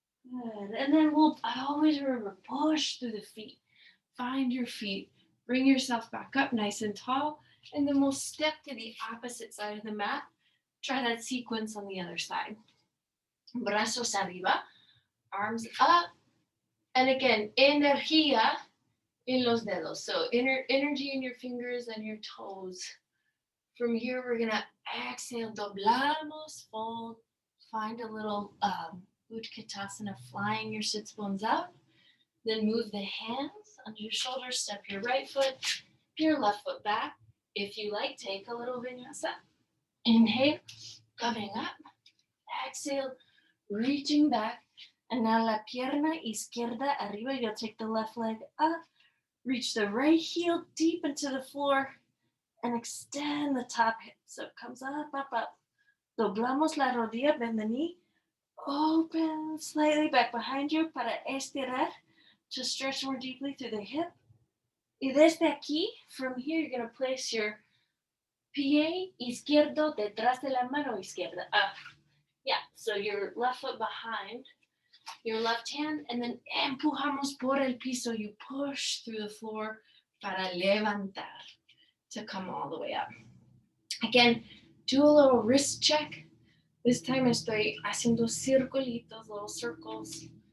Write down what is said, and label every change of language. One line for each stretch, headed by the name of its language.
English: Good. And then we'll always remember, push through the feet. Find your feet. Bring yourself back up nice and tall. And then we'll step to the opposite side of the mat. Try that sequence on the other side.
Spanish: Brazos arriba.
English: Arms up. And again, energía in
Spanish: los dedos.
English: So energy in your fingers and your toes. From here, we're going to exhale.
Spanish: Doblamos.
English: Fold. Find a little Utkatasana, flying your sits bones out. Then move the hands under your shoulders. Step your right foot, your left foot back. If you like, take a little vinyasa. Inhale, coming up. Exhale, reaching back. And now
Spanish: la pierna izquierda arriba.
English: You'll take the left leg up. Reach the right heel deep into the floor. And extend the top hip. So it comes up, up, up.
Spanish: Doblamos la rodilla,
English: bend the knee. Open slightly back behind you
Spanish: para estirar,
English: to stretch more deeply through the hip.
Spanish: Y desde aquí,
English: from here, you're going to place your
Spanish: pie izquierdo detrás de la mano izquierda.
English: So your left foot behind your left hand, and then
Spanish: empujamos por el piso.
English: You push through the floor
Spanish: para levantar,
English: to come all the way up. Again, do a little wrist check. This time
Spanish: estoy haciendo circulitos,
English: little circles.